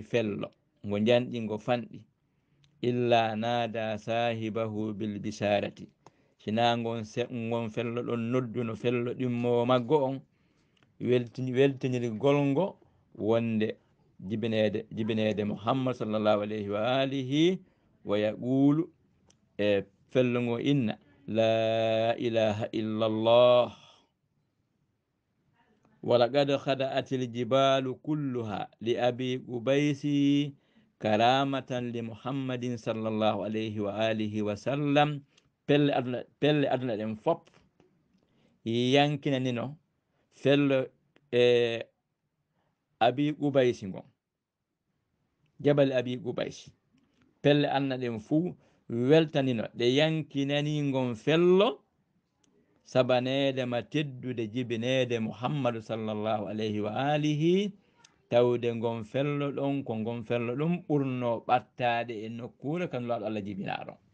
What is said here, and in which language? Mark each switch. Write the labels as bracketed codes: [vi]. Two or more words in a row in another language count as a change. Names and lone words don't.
[ff] fello ngo janɗi ngo fanɗi, [ar] إلا نادى صاحبه بالبشارة, [ff] sina gon fello ɗon nodduno fello ɗimmowo maggo on weltiniri golgo wonde jibinede Muhammad [ar] صلى الله عليه وآله ويقول [ff] e fello ngo [ar] إن لا إله إلا الله ولقد خضعت الجبال كلها لأبي قبيس كرامة لمحمد صلى الله عليه وآله وسلم. [ff] pelle aduna ɗen fop yankinanino fello e abi qubaysi ngon, [ar] جبل أبي قبيس, [ff] pelle anna ɗen fuu weltanino ɗe yankinani ngon fello sabanede ma teddude jibinede Muhammadu [ar] صلى الله عليه وآله, [ff] tawde ngon fello ɗon ko ngon fello ɗum ɓurno ɓattade e nokkure kan laɗo Allah jibinaɗo.